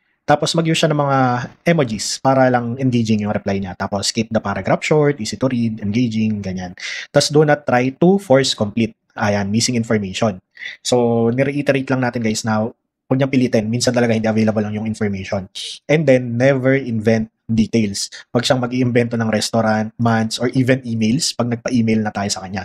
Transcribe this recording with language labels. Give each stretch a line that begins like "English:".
Filipino: Tapos mag-use siya ng mga emojis para lang engaging yung reply niya.
English: Tapos keep the paragraph short, easy to read, engaging, ganyan. Tapos do not try to force complete. Ayan, missing information.
Filipino: So, nireiterate lang natin guys na huwag niyang pilitin. Minsan talaga hindi available lang yung information.
English: And then, never invent details.
Filipino: Huwag siyang mag-iimbento ng restaurant, months, or even emails pag nagpa-email na tayo sa kanya.